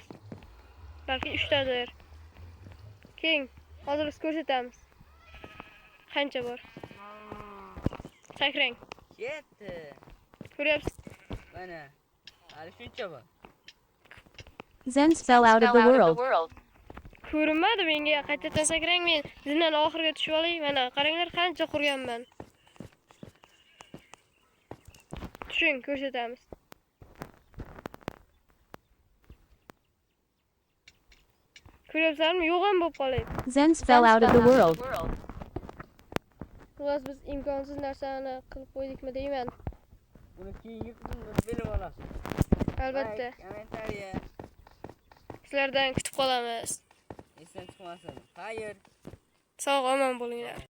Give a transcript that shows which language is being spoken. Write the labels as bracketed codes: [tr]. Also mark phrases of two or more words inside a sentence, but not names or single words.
[uz] Balki 3 tadir. Keyin hozir biz ko'rsatamiz. Qancha bor? Sakrang. Ketdi. Ko'ryapsiz? Mana. Hali shuncha bor. [en] Zens fell out of the world. [uz] Ko'rinmadi menga. Qaytadan sakrang, men zinani oxiriga tushib olay. Mana qaranglar qancha qurganman. Tushing, ko'rsatamiz. Ko'ryapsizmi? Yo'q ham bo'lib qolay. [en] Zens fell out of the world. [uz] Xullas biz imkonsiz narsani qilib qo'ydikmi deyman. Buni keyingi qismda bilib olasiz. Albatta. Kommentariya. Sizlardan kutib qolamiz. Esdan chiqmasin. Xayr. Sog' omon bo'linglar.